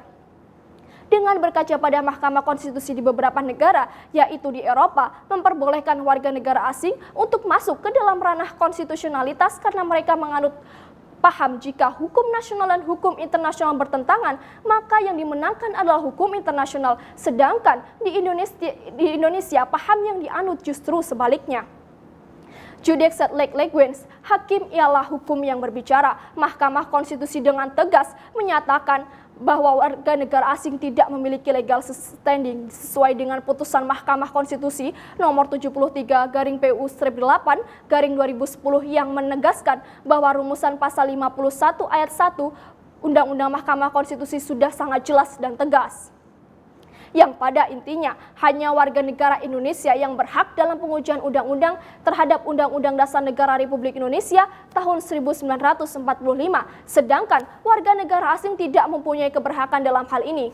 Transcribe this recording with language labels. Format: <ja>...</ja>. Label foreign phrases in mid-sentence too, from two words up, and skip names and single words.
<id>Dengan berkaca pada Mahkamah Konstitusi di beberapa negara, yaitu di Eropa, memperbolehkan warga negara asing untuk masuk ke dalam ranah konstitusionalitas karena mereka menganut paham jika hukum nasional dan hukum internasional bertentangan, maka yang dimenangkan adalah hukum internasional. Sedangkan di Indonesia paham yang dianut justru sebaliknya.</id> <la>Judex et leg leguens,</la> <id>hakim ialah hukum yang berbicara. Mahkamah Konstitusi dengan tegas menyatakan bahwa warga negara asing tidak memiliki</id> <en>legal standing</en> <id>sesuai dengan putusan Mahkamah Konstitusi nomor 73/PU-8/2010 yang menegaskan bahwa rumusan pasal 51 ayat 1 Undang-Undang Mahkamah Konstitusi sudah sangat jelas dan tegas, yang pada intinya hanya warga negara Indonesia yang berhak dalam pengujian undang-undang terhadap Undang-Undang Dasar Negara Republik Indonesia tahun 1945, sedangkan warga negara asing tidak mempunyai keberhakan dalam hal ini.</id>